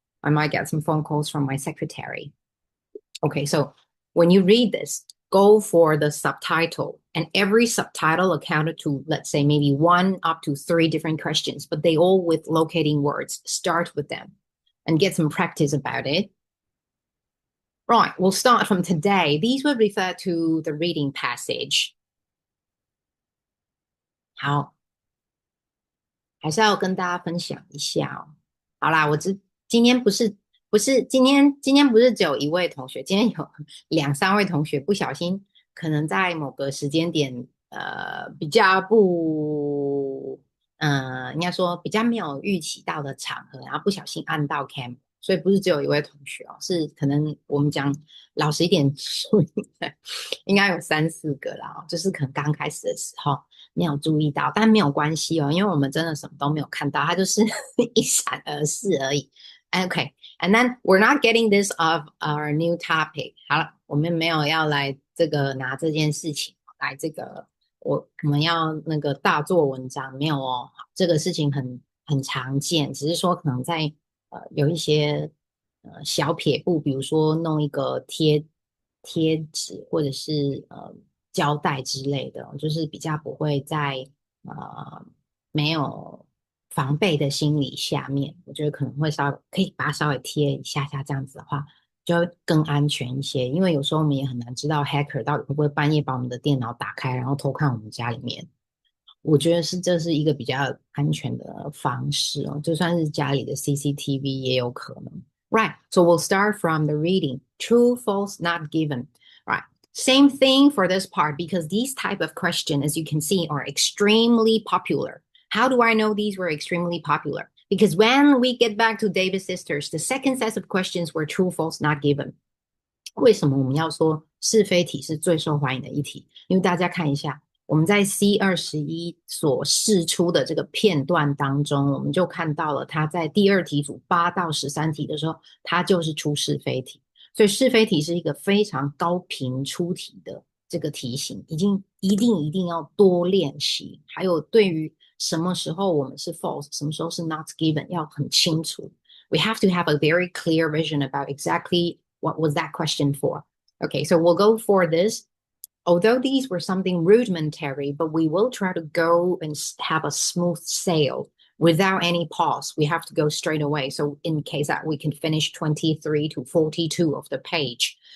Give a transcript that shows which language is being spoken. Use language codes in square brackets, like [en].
[en] I might get some phone calls from my secretary. Okay, so when you read this, go for the subtitle, and every subtitle accounted to, let's say, maybe 1 up to 3 different questions, but they all with locating words. Start with them and get some practice about it. Right, we'll start from today. These will refer to the reading passage. [zh] 好，还是要跟大家分享一下哦。好啦，今天不是今天不是只有一位同学，今天有2、3位同学不小心，可能在某个时间点，比较不，应该说比较没有预期到的场合，然后不小心按到 cam。所以不是只有一位同学哦，是可能我们讲老实一点，应该有3、4个啦，就是可能刚开始的时候没有注意到，但没有关系哦，因为我们真的什么都没有看到，它就是一闪而逝而已。 [en] Okay, and then we're not getting this of our new topic. [zh] 好了，我们没有要来这个拿这件事情来这个我们要那个大做文章，没有哦，这个事情很常见，只是说可能在有一些小撇步，比如说弄一个贴纸或者是胶带之类的，就是比较不会在没有防备的心理下面，我觉得可能会可以把它稍微贴一下，这样子的话就会更安全一些。因为有时候我们也很难知道 hacker 到底会不会半夜把我们的电脑打开，然后偷看我们家里面。我觉得这是一个比较安全的方式哦，就算是家里的 CCTV 也有可能。 [en] Right, so we'll start from the reading. True, false, not given. Right, same thing for this part because these type of questions, as you can see, are extremely popular. How do I know these were extremely popular? Because when we get back to David's sisters, the second set of questions were true, false, not given. [zh] 为什么我们要说是非题是最受欢迎的一题？因为大家看一下。我们在 C21 所释出的这个片段当中，我们就看到了它在第2题组8到13题的时候，它就是出是非题。所以是非题是一个非常高频出题的这个题型，一定要多练习。还有对于什么时候我们是 false， 什么时候是 not given， 要很清楚。 [en] We have to have a very clear vision about exactly what was that question for. Okay, so we'll go for this.Although these were something rudimentary, but we will try to go and have a smooth sail without any pause. We have to go straight away. So in case that we can finish 23 to 42 of the page.